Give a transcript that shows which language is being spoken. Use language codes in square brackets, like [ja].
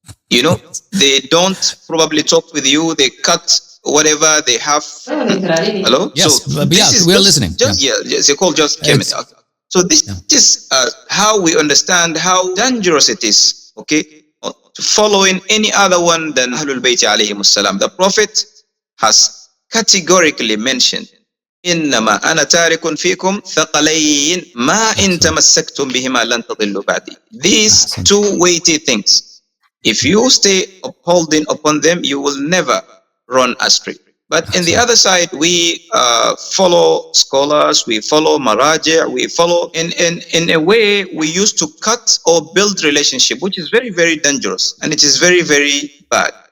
[en] They don't probably talk with you, they cut whatever they have. Hello? Yes, we are listening. The call just came in. So this is how we understand how dangerous it is, okay, following any other one than Ahlul Bayt alayhimus salam. The Prophet has categorically mentioned, [ar] إنما أنا تارك فيكم ثقلين ما إن تمسكتم بهما لن تضلوا بعدي. [en] These two weighty things, if you stay upholding upon them, you will never run astray. But in the other side, we follow scholars, we follow maraji, we follow in a way we used to cut or build relationship, which is very, very dangerous, and it is very, very bad.